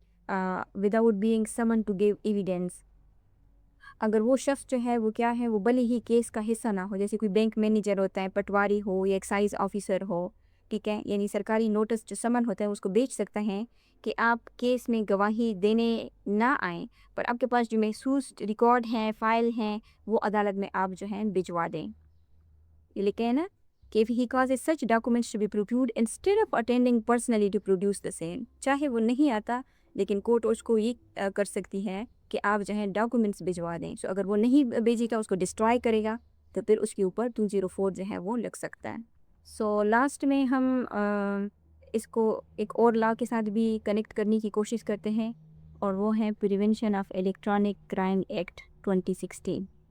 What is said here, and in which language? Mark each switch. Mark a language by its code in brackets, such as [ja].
[en] Without being summon to give evidence. [ur] اگر وہ شخص جو ہے وہ کیا ہے وہ بھلے ہی کیس کا حصہ نہ ہو، جیسے کوئی بینک مینیجر ہوتا ہے، پٹواری ہو یا ایکسائز آفیسر ہو، ٹھیک ہے، یعنی سرکاری نوٹس جو سمن ہوتا ہے اس کو بیچ سکتا ہے کہ آپ کیس میں گواہی دینے نہ آئیں، پر آپ کے پاس جو محسوس ریکارڈ ہیں، فائل ہیں، وہ عدالت میں آپ جو ہیں بھجوا دیں. یہ لکھے ہیں نا کہ [en] if he causes such documents to be produced instead of attending personally to produce the same. [ur] چاہے وہ نہیں آتا لیکن کورٹ اس کو یہ کر سکتی ہے کہ آپ جو ہے ڈاکومنٹس بھجوا دیں. سو اگر وہ نہیں بھیجے گا، اس کو ڈسٹرائے کرے گا، تو پھر اس کے اوپر 204 جو ہے وہ لگ سکتا ہے. سو لاسٹ میں ہم اس کو ایک اور لا کے ساتھ بھی کنیکٹ کرنے کی کوشش کرتے ہیں، اور وہ ہے prevention of electronic crime act 2016.